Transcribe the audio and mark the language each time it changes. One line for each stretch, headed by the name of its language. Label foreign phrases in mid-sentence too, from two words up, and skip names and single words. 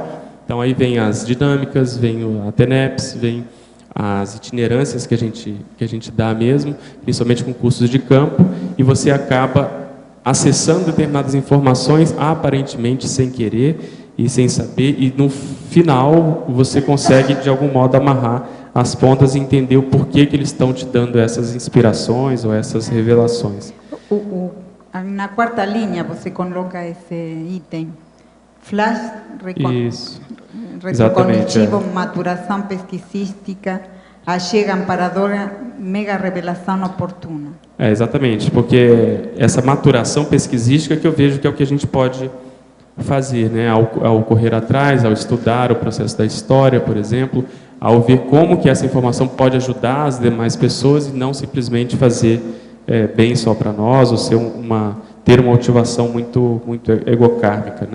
Portuguese: Então, aí vem as dinâmicas, vem a TENEPS, vem as itinerâncias que a gente dá mesmo, principalmente com cursos de campo, e você acaba acessando determinadas informações, aparentemente sem querer e sem saber, e no final você consegue, de algum modo, amarrar as pontas e entender o porquê que eles estão te dando essas inspirações ou essas revelações. Na quarta linha você coloca esse item, flash retrocognitivo, maturação pesquisística, achega amparadora, mega revelação oportuna. Exatamente, porque essa maturação pesquisística que eu vejo que é o que a gente pode fazer, né? Ao correr atrás, ao estudar o processo da história, por exemplo, ao ver como que essa informação pode ajudar as demais pessoas e não simplesmente fazer bem só para nós, ou ser ter uma motivação muito egocármica, né?